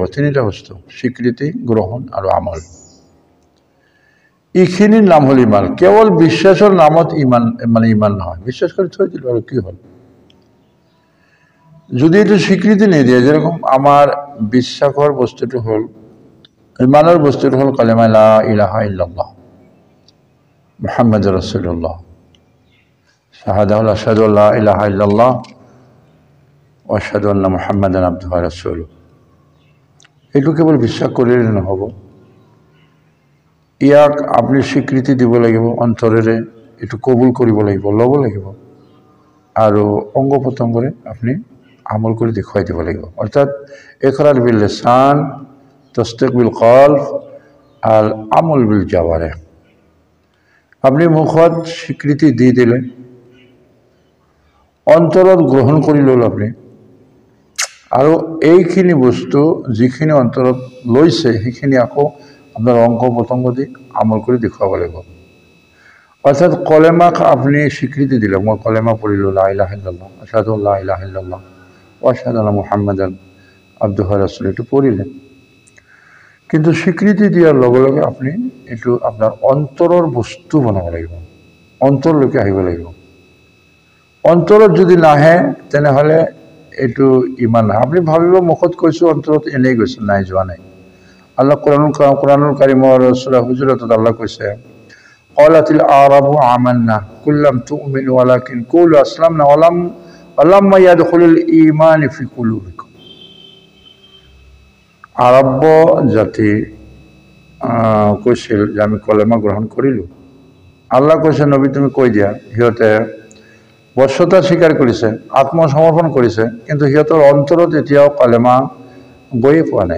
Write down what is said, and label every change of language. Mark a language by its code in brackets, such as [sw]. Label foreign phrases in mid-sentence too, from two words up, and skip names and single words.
[as] তিনিটা বস্তু, স্বীকৃতি, গ্ৰহণ আৰু আমল। এইখিনিৰ নাম হ'ল ইমান। কেৱল বিশ্বাসৰ নামত ইমান ইমান নহয়। বিশ্বাস কৰি থৈ দিলোঁ আৰু কি হ'ল? যদি এইটো স্বীকৃতি নিদিয়ে, যেরকম আমাৰ বিশ্বাসৰ বস্তুটো হ'ল, ইমানৰ বস্তুটো হ'ল কালেমা [ar] لا إله إلا الله محمد رسول الله، الشهادة أشهد لا إله إلا الله وأشهد أن محمدا عبده ورسوله. [as] এইটো কেৱল বিশ্বাস কৰিলে নহ'ব, ইয়াক আপুনি স্বীকৃতি দিব লাগিব অন্তৰেৰে, এইটো কবুল কৰিব লাগিব, ল'ব লাগিব, আৰু অংগ প্ৰত্যংগৰে আপুনি আমল কৰি দেখুৱাই দিব লাগিব। [ar] অৰ্থাৎ إقرار باللسان، تصديق بالقلب، و عمل بالجوارح. [as] আপুনি মুখত স্বীকৃতি দি দিলে, অন্তৰত গ্ৰহণ কৰি ল'লে আপুনি, আৰু এইখিনি বস্তু যিখিনি অন্তৰত লৈছে সেইখিনি আকৌ আপোনাৰ অংগ প্ৰত্যংগ দি আমল কৰি দেখুৱাব লাগিব। অৰ্থাৎ কলেমাক আপুনি স্বীকৃতি দিলে, মই কলেমা পঢ়িলোঁ [ar] لا إله إلا الله أشهد لا إله إلا الله وأشهد أن محمدا عبده ورسوله, [as] এইটো পঢ়িলে। কিন্তু স্বীকৃতি দিয়াৰ লগে লগে আপুনি এইটো আপোনাৰ অন্তৰৰ বস্তু বনাব লাগিব, অন্তৰলৈকে আহিব লাগিব। অন্তৰত যদি নাহে তেনেহ'লে এইটো ইমান নাই। আপুনি ভাবিব মুখত কৈছোঁ, অন্তৰত এনেই গৈছে, নাই যোৱা নাই। আল্লাহ কোরআনুল কারীমৰ সূরা হুজুরাতত আল্লাহ কৈছে, [ar] قالت الأعراب آمنا قل لم تؤمنوا ولكن قولوا أسلمنا ولما يدخل الإيمان في قلوبكم. [as] আৰব জাতি কৈছিল যে আমি কলেমা গ্ৰহণ কৰিলোঁ। আল্লাহ কৈছে নবী তুমি কৈ দিয়া, সিহঁতে বশ্যতা স্বীকাৰ কৰিছে, আত্মসমৰ্পণ কৰিছে, কিন্তু সিহঁতৰ অন্তৰত এতিয়াও কলেমা গৈয়ে পোৱা নাই।